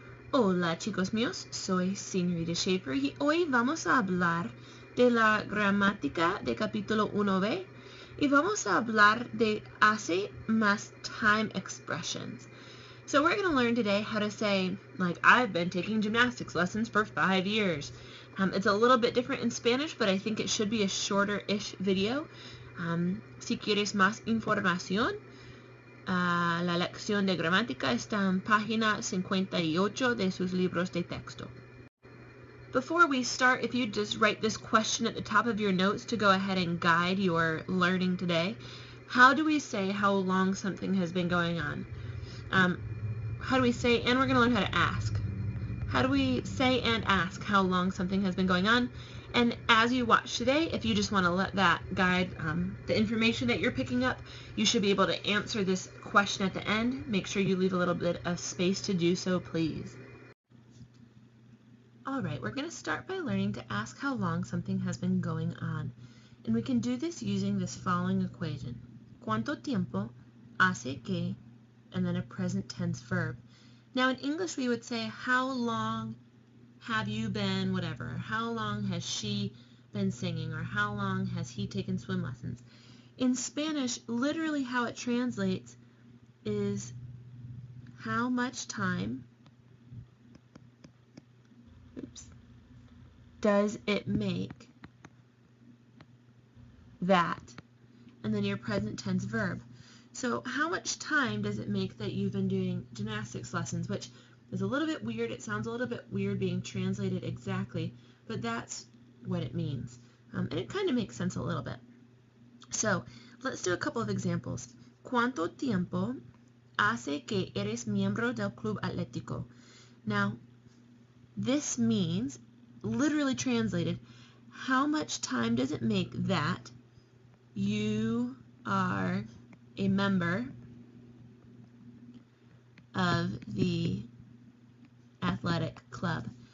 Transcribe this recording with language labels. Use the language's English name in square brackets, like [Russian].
[Spanish] Hola chicos míos, soy Señorita Schaefer y hoy vamos a hablar de la gramática de capítulo 1b y vamos a hablar de hace más [English] time expressions. So we're going to learn today how to say, like, I've been taking gymnastics lessons for 5 years. It's a little bit different in Spanish, but I think it should be a shorter-ish video. [Spanish] Si quieres más información, la lección de gramática está en página 58 de sus libros de texto. [English] Before we start, if you just write this question at the top of your notes to go ahead and guide your learning today. How do we say how long something has been going on? How do we say, and we're going to learn how to ask. How do we say and ask how long something has been going on? And as you watch today, if you just want to let that guide the information that you're picking up, you should be able to answer this question at the end. Make sure you leave a little bit of space to do so, please. All right, we're going to start by learning to ask how long something has been going on. And we can do this using this following equation. [Spanish] ¿Cuánto tiempo hace que, [English] and then a present tense verb. Now in English we would say, how long have you been whatever? How long has she been singing? Or how long has he taken swim lessons? In Spanish, literally how it translates is how much time does it make that, and then your present tense verb. So how much time does it make that you've been doing gymnastics lessons, which is a little bit weird. It sounds a little bit weird being translated exactly, but that's what it means. And it kind of makes sense a little bit. So let's do a couple of examples. [Spanish] ¿Cuánto tiempo hace que eres miembro del club atlético? [English] Now, this means, literally translated, how much time does it make that you are a member of the athletic club?